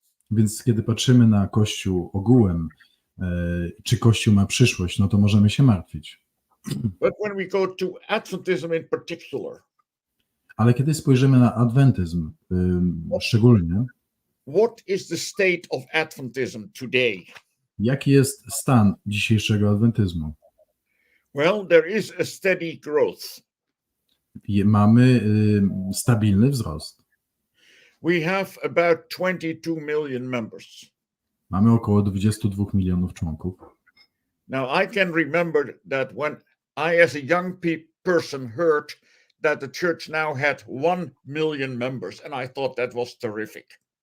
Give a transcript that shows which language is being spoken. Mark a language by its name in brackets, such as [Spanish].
[Polish] Więc kiedy patrzymy na Kościół ogółem, czy Kościół ma przyszłość, no to możemy się martwić. [English] But when we go to Adventism in particular, [Polish] Ale kiedy spojrzymy na adwentyzm szczególnie, [English] what is the state of Adventism today? [Polish] jaki jest stan dzisiejszego adwentyzmu? [English] Well, there is a steady growth. [Polish] Mamy stabilny wzrost. [English] We have about 22 million members. [Polish] Mamy około 22 milionów członków. [English] Now, I can remember that when I, as a young person, heard that the church now had 1 million members, and I thought that was terrific.